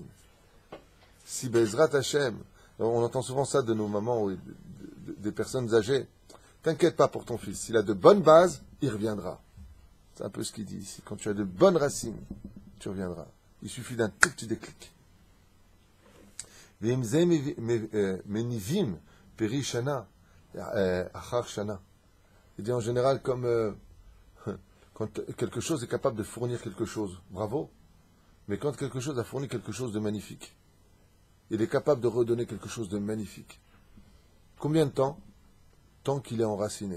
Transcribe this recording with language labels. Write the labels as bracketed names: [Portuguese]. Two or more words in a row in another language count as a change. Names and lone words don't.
[French] Si [Hebrew] בעזרת השם, [French] on entend souvent ça de nos mamans ou des personnes âgées, t'inquiète pas pour ton fils. S'il a de bonnes bases, il reviendra. C'est un peu ce qu'il dit ici. Quand tu as de bonnes racines, tu reviendras. Il suffit d'un tout petit déclic. [Hebrew] מניבים פרי שנה אחר שנה. [French] Il dit en général comme quand quelque chose est capable de fournir quelque chose, bravo. Mais quand quelque chose a fourni quelque chose de magnifique, il est capable de redonner quelque chose de magnifique. Combien de temps? Tant qu'il est enraciné.